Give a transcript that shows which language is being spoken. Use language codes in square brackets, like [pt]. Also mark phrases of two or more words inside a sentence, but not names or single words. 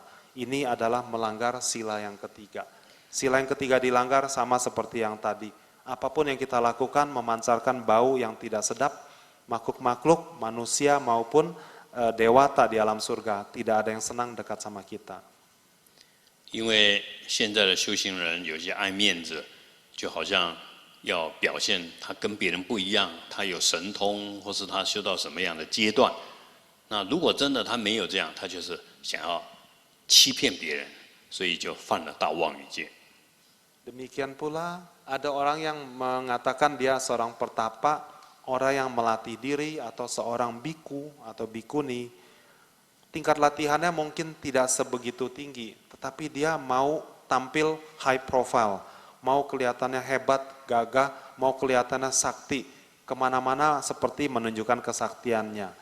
[id] Ini adalah melanggar sila yang ketiga. Sila yang ketiga dilanggar sama seperti yang tadi. Apapun yang kita lakukan memancarkan bau yang tidak sedap, makhluk-makhluk, manusia maupun dewata di alam surga, tidak ada yang senang dekat sama kita. [zh] 因为现在的修行人有些爱面子，就好像要表现他跟别人不一样，他有神通，或是他修到什么样的阶段。那如果真的他没有这样，他就是想要欺骗别人，所以就犯了大妄语戒。 [id] Demikian pula ada orang yang mengatakan dia seorang pertapa, orang yang melatih diri atau seorang biku atau bikuni. Tingkat latihannya mungkin tidak sebegitu tinggi, tetapi dia mau tampil [en] high profile, [id] mau kelihatannya hebat, gagah, mau kelihatannya sakti, kemana-mana seperti menunjukkan kesaktiannya.